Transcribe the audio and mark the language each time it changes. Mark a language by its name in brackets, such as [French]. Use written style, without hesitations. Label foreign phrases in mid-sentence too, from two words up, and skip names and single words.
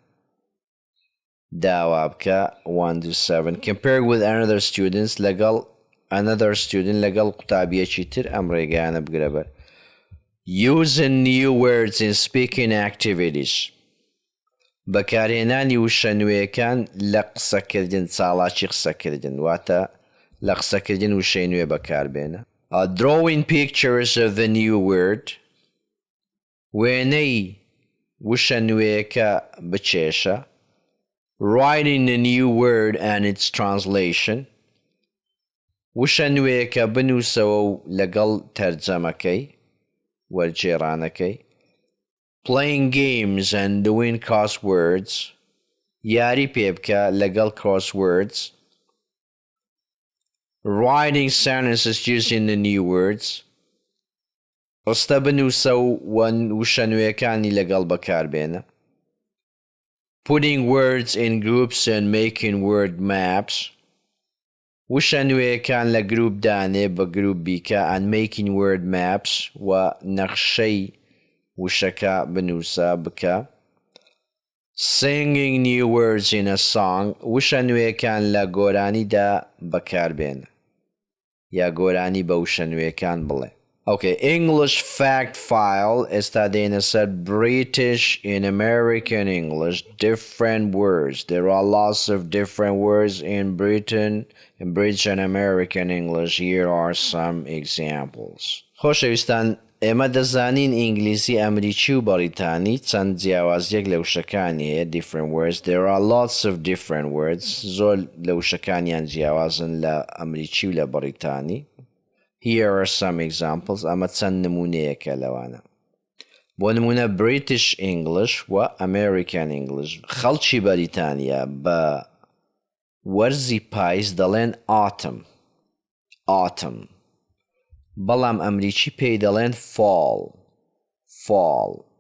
[Central Kurdish] داوا بکە [English] 1 to 7 compare with another student [Central Kurdish] لەگەڵ قوتابیەکی تر ئەم ڕێگانە بگرە بەر [English] Using new words in speaking activities [Central Kurdish] بەکارهێنانی وشە نوێیەکان لە قسەکردن چاڵاکی قسەکردن واتە لە قسەکردن وشەی نوێ بەکاربێنە [English] Drawing pictures of the new word [Central Kurdish] وێنەی وشە نوێیەکە بچێشە [English] Writing the new word and its translation [Central Kurdish] وشە نوێیەکە بنووسەوە و لەگەڵ تەرجەمەکەی وەرجێڕانەکەی [English] Playing games and doing crosswords [Central Kurdish] یاری پێ بکە لەگەڵ crosswords [English] Writing sentences using the new words [Central Kurdish] ڕستە بنووسە و وشە نوێیەکانی لەگەڵ بەکاربێنە [English] Putting words in groups and making word maps [Central Kurdish] وشە نوێیەکان لە گروپ دانێ بە گروپ بیکە [English] and making word maps [Central Kurdish] و نەخشەی وشەکە بنووسە بکە [English] Singing new words in a song [Central Kurdish] وشە نوێیەکان لە گۆرانیدا بەکاربێنە یا گۆرانی بە وشە نوێیەکان بڵێ [English] Okay, English fact file [Central Kurdish] ئێستا دێنە سەر [English] British in American English different words. There are lots of different words in British and American English. Here are some examples. [Central Kurdish] خۆشەویستان ئێمە دەزانین ئینگلیزی ئەمریکی و بەریتانی چەند جیاوازیەک لە وشەکانی هەیە [English] different words. There are lots of different words. [Central Kurdish] زۆر لە وشەکانیان جیاوازن لە ئەمریکی و لە بەریتانی. [English] Here are some examples. [Central Kurdish] ئەمە چەند نمونەیەکە لەوانە. بۆ نمونە [English] British English [Central Kurdish] و [English] American English. [Central Kurdish] خەڵکی بەریتانیا بە وەرزی پاییز دەڵێن autumn. بەڵام ئەمریکی پێی دەڵێن fall.